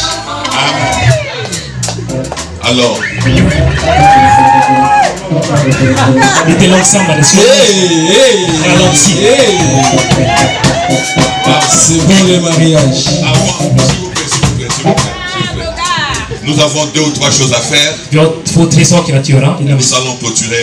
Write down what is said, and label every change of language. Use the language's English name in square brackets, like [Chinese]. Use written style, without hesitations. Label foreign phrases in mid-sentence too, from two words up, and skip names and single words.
[French] Alors, [Swedish] Lite långsammare. [French] C'est bon le mariage. Nous avons 2 ou 3 choses à faire. [Swedish] Vi har 2-3 saker att göra innan [French] Nous allons clôturer.